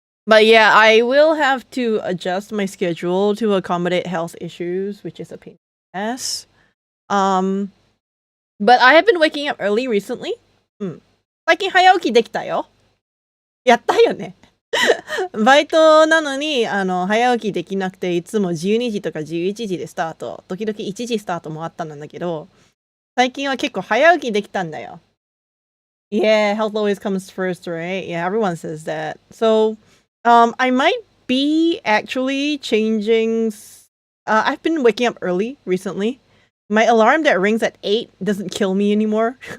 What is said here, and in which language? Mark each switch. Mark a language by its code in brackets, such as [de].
[en] But yeah, I will have to adjust my schedule to accommodate health issues, which is a pain in the ass. But I have been waking up early recently. [ja] 最近早起きできたよ。やったよね。バイトなのに、早起きできなくて、いつも12時とか11時でスタート。時々1時スタートもあったんだけど、最近は結構早起きできたんだよ。 [en] Yeah, health always comes first, right? Yeah, everyone says that. So, I might be actually changing. I've been waking up early recently. My alarm that rings at 8 doesn't kill me anymore.